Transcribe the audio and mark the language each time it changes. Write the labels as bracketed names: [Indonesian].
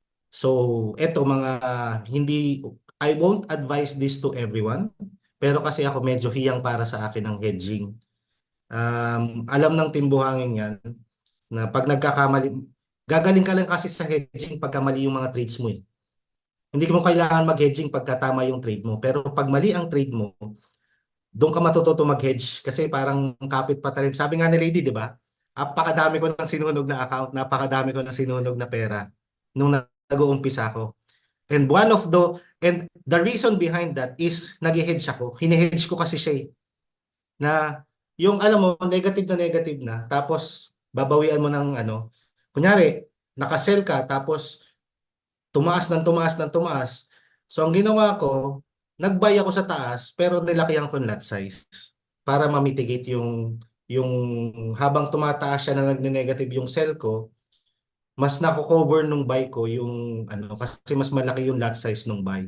[English] So, [Filipino] eto mga hindi, [English] I won't advise this to everyone. [Filipino] Pero kasi ako medyo hiyang para sa akin ng hedging. Alam ng timbuhangin yan na pag nagkakamali, gagaling ka lang kasi sa hedging pagka mali yung mga trades mo eh. Hindi mo kailangan mag-hedging pagka tama yung trade mo. Pero pag mali ang trade mo, doon ka matututo mag-hedge kasi parang kapit patalim. Sabi nga ni Lady, di ba? Napakadami ko ng sinunog na account, napakadami ko ng sinunog na pera nung nag-uumpisa ako. [English] And the reason behind that is [Filipino] nag-hedge ako. Hine-hedge ko kasi siya na yung alam mo, negative na, tapos babawian mo ng ano, kunyari, nakasell ka, tapos tumaas ng tumaas ng tumaas. So ang ginawa ko, nag-buy ako sa taas pero nilakihan ko ng lot size para ma-mitigate yung habang tumataas siya na nagne-negative yung sell ko, mas nako-cover nung buy ko yung ano kasi mas malaki yung lot size nung buy.